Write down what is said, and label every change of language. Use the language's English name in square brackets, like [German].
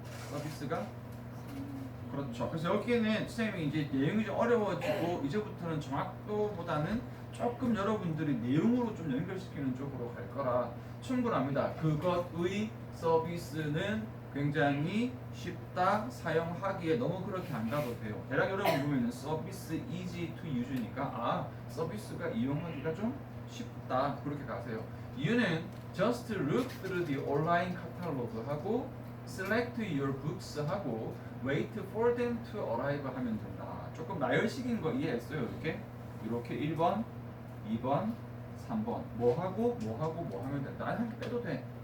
[Korean] 서비스가 그렇죠. 그래서 여기에는 선생님이 이제 내용이 좀 어려워지고 이제부터는 정확도보다는 조금 여러분들이 내용으로 좀 연결시키는 쪽으로 갈 거라 충분합니다. 그것의 서비스는 굉장히 쉽다. 사용하기에 너무 그렇게 안 가도 돼요. 대략 여러분 보면은 서비스 [English] easy to use [Korean] 니까 서비스가 이용하기가 좀 쉽다. 그렇게 가세요. [English] 이유는 just look through the online catalog 하고 select your books 하고 wait for them to arrive [Korean] 하면 된다. 조금 나열식인 거 이해했어요? 이렇게 1번, 2번, 3번 뭐 하고 뭐 하면 된다. 한 개 빼도 돼.